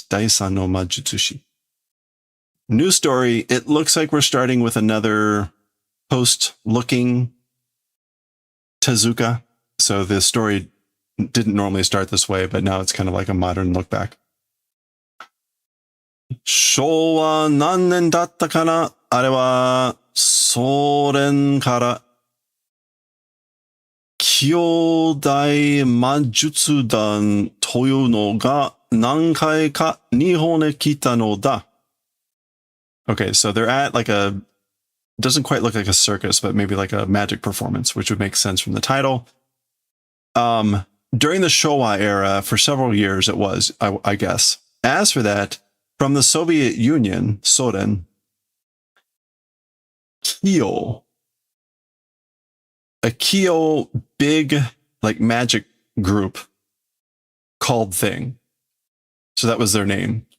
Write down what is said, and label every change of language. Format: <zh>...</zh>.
<en>Daisan no Majutsushi. New story. It looks like we're starting with another post-looking Tezuka. So the story didn't normally start this way, but now it's kind of like a modern look back.</en> <ja>昭和何年だったかなあれは、ソ連から兄弟魔術団というのが何回か日本へ来たのだ。</ja> <en>Okay, so they're at like a, doesn't quite look like a circus, but maybe like a magic performance, which would make sense from the title. During the Showa era, for several years it was, I guess. As for that, from the Soviet Union, Soren, Kyo, a Kyo big, like, magic group called thing. So that was their name.</en>